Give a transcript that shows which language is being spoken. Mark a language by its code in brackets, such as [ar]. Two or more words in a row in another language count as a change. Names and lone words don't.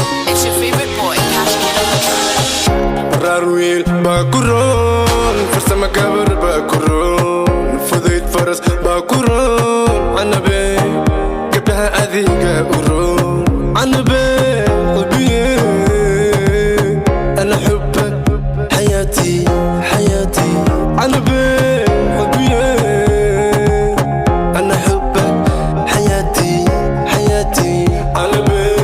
[en] It's your favorite boy, Cash Kid on the track. [so] Raar wiil baa ku roon, farsamo gabar baa ku roon, fudayd faras baa ku roon, Annabe, gabdhaha adiga u roon, Annabe, [ar] قلبي، أنا أحبك، حياتي، حياتي, [so] Annabe, [ar] قلبي، أنا أحبك، حياتي، حياتي, [so] Annabe.